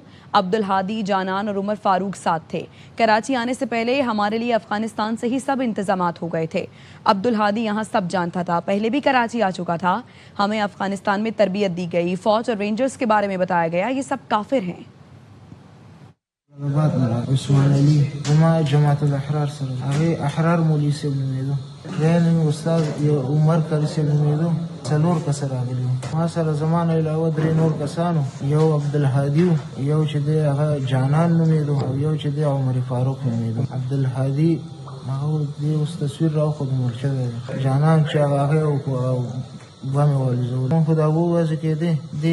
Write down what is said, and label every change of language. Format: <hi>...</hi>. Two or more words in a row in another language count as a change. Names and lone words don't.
<ur>عبدالہادی، جانان اور عمر فاروق ساتھ تھے۔ کراچی آنے سے پہلے ہمارے لیے افغانستان سے ہی سب انتظامات ہو گئے تھے۔ عبدالہادی یہاں سب جانتا تھا، پہلے بھی کراچی آ چکا تھا۔ ہمیں افغانستان میں تربیت دی گئی، فوج اور رینجرز کے بارے میں بتایا گیا، یہ سب کافر ہیں۔</ur> <ps>عثمان علی وما جماعت الاحرار سره هغه احرار مولوي صاحب نومېدو، بیا استاد عمر کلی صاحب نومېدو، څلور کسه راغلي وو. ما سره زما نه علاوه درې نور کسانو، یو عبدالهادي و، یو چې دی هغه جانان نومېدو، او یو چې دی عمر فاروق نومېدو. عبدالهادي هغه دی اوس تصویر راوښودل شوی دی، جانان چې هغه بامې والوزول خو د هغو وضع کېدی دی.</ps>